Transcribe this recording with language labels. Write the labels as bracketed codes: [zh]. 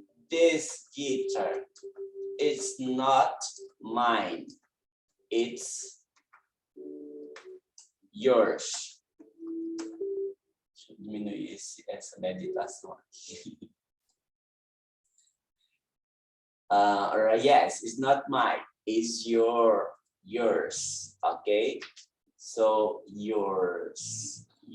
[en] This guitar is not mine, it's yours. [pt] Deixa eu diminuir essa meditação aqui. [en] Yes, it's not mine, it's yours. Okay, so yours.